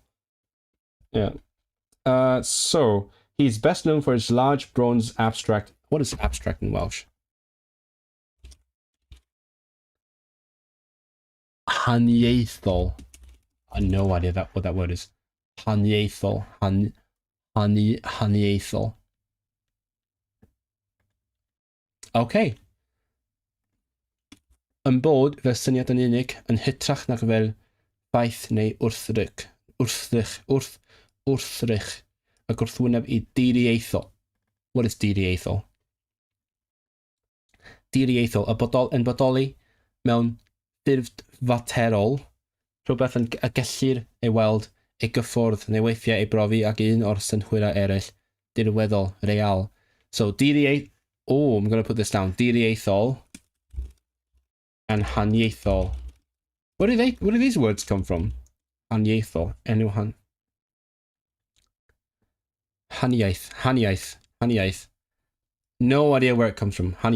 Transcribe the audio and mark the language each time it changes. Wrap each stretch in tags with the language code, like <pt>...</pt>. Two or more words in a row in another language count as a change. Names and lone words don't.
<en>Yeah. So he's best known for his large bronze abstract. What is abstract in Welsh?</en> <cy>Haniaethol.</cy> <en>I have no idea what that word is.</en> <cy>Haniaethol. Haniaethol.</cy> <en>Okay.</en> <cy>Yn bod fe syniad yn unig yn hytrach nag fel faith neu wrthrych a gwrthwyneb I diriaethol. What is diriaethol? Diriaethol, yn bodoli mewn ffurf faterol, rhywbeth yn a gellir ei weld, ei gyffwrdd neu weithiau ei brofi ag un o'r synhwyrau eraill, dirweddol,</cy> <en>real. So, I'm going to put this down. Diriaethol and haniaethol. Where do these words come from?</en> <cy>Haniaethol. Haniaeth.</cy> <en>No idea where it comes from.</en>